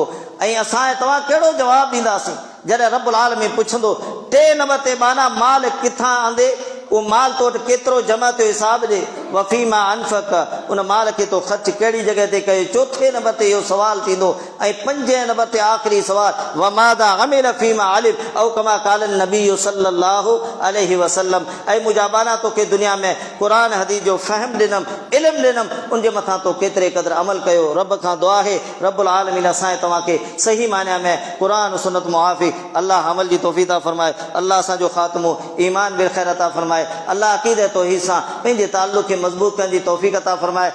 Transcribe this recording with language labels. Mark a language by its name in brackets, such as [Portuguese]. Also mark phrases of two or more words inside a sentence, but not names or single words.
[Sindhi] ऐं असां ऐं तव्हां कहिड़ो जवाबु ॾींदासीं जॾहिं [Arabic] ربّ العالمين [Sindhi] पुछंदो 3 नंबर ते बाना माल किथां आंदे, उहो माल तो वटि केतिरो जमा थियो हिसाब ॾे। [Arabic] وفيما أنفق, [Sindhi] उन माल खे तो ख़र्च कहिड़ी जॻह ते कयो। 4 नंबर ते इहो सवाल थींदो। ऐं 5 नंबर ते आख़िरी सवाल [Arabic] وماذا عمل فيما علم أو كما قال نبي صلى الله عليه وسلم. [Sindhi] ऐं मुंहिंजा बाना तोखे दुनिया में क़ुरान हदीस जो फ़हम ॾिनमि, इल्मु ॾिनमि, उनजे मथां तो केतिरे क़दुरु अमल कयो। रब खां दुआ आहे [Arabic] ربّ العالمين [Sindhi] असां ऐं तव्हांखे सही माना में क़ुरान सुन्नत मुआफ़िक़ अल्लाह अमल जी तौफ़ीक़ अता फ़रमाए। अल्लाह असांजो ख़ात्मो ईमान [Arabic] بالخير [Sindhi] अता फ़रमाए। अल्लाह अक़ीदत तौहीद सां पंहिंजे ताल्लुक़ खे मज़बूत करण जी तौफ़ीक़ अता फ़रमाए।